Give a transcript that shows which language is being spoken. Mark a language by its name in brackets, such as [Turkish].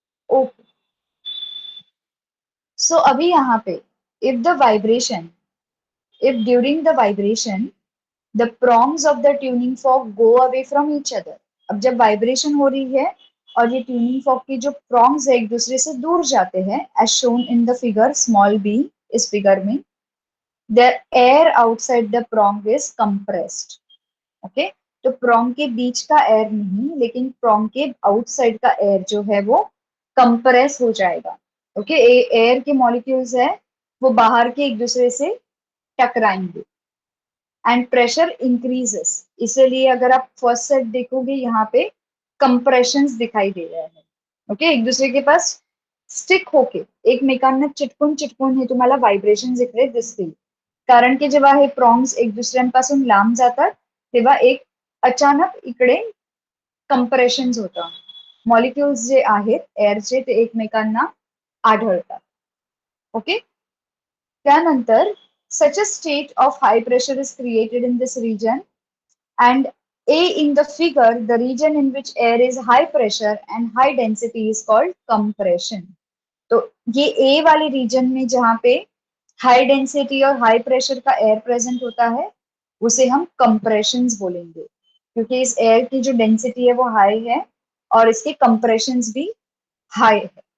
[English] okay, so [Hindi] अभी यहाँ पे [English] If the vibration, if during the vibration the prongs of the tuning fork go away from each other. [Hindi] अब जब vibration हो रही है और ये ट्यूनिंग फॉक के जो प्रॉन्ग्स है एक दूसरे से दूर जाते हैं, [English] as shown in the figure small B, [Hindi] इस फिगर में [English] the air outside the prong is compressed, [Hindi] okay. तो प्रॉन्ग के बीच का एयर नहीं, लेकिन प्रॉन्ग के आउटसाइड का एयर जो है वो कंप्रेस हो जाएगा, ओके. एयर के मॉलिक्यूल्स है वो बाहर के एक दूसरे से टकराएंगे [English] And pressure increases. [Hindi] इसलिए अगर आप फर्स्ट सेट देखोगे यहाँ पे कंप्रेशंस दिखाई दे रहे हैं, ओके. एक दूसरे के पास स्टिक होके [Marathi] एकमेकांना चिटकून चिटकून हे तुम्हाला व्हायब्रेशन्स इकडे दिसतील, कारण की जेव्हा हे प्रॉन्ग्स एक दुसऱ्यांपासून लांब जातात तेव्हा एक अचानक इकडे कंप्रेशन्स होतं, मॉलिक्युल्स जे आहेत एअरचे ते एकमेकांना आढळतात, ओके. [English] त्यानंतर such a state of high pressure is created in this region, and A in the figure, the region in which air is high pressure and high density is called compression. [Hindi] तो ये A वाले reason में जहाँ पे high density और high pressure का air present होता है उसे हम कंप्रेशंस बोलेंगे क्योंकि इस एयर की जो डेंसिटी है वो हाई है और इसके कंप्रेशंस भी हाई है.